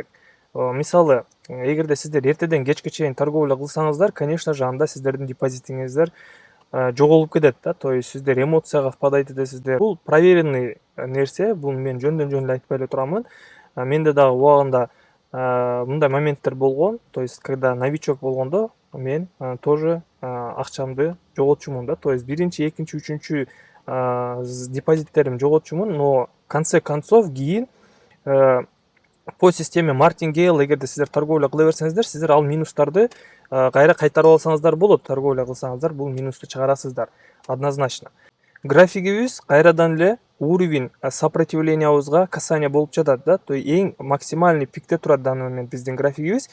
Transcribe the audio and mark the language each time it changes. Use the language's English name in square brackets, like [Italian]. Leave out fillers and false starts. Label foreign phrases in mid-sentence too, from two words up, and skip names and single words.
[Kyrgyz] Мисалы, эгерде сиздер эртеден кечке чейин торговля кылсаңыздар, [Russian] конечно же, [Kyrgyz] анда сиздердин депозитиңиздер жоголуп кетет да. [Russian] То есть [Kyrgyz] сиздер эмоцияга впадать этесиздер. Бул проверенный нерсе, бул мен жөндөн жөн эле айтпай эле турамын. Менде дагы убагында мындай моменттер болгон. [Russian] То есть когда новичок [Kyrgyz] болгондо мен тоже акчамды жоготчумун да. [Russian] То есть [Kyrgyz] биринчи, экинчи, үчүнчү депозиттерим жоготчумун, [Russian] но в конце концов [Kyrgyz] кийин [Russian] по системе Martingale [Kyrgyz] эгерде сиздер торговля кыла берсеңиздер, сиздер ал минустарды кайра кайтарып алсаңыздар болот. Торговля кылсаңыздар бул минусту чыгарасыздар однозначно. Графигибиз кайрадан эле уровень сопротивлениябызга касание болуп жатат да. [Russian] То есть [Kyrgyz] эң максимальный пикте турат [Russian] данный момент [Kyrgyz] биздин графигибиз.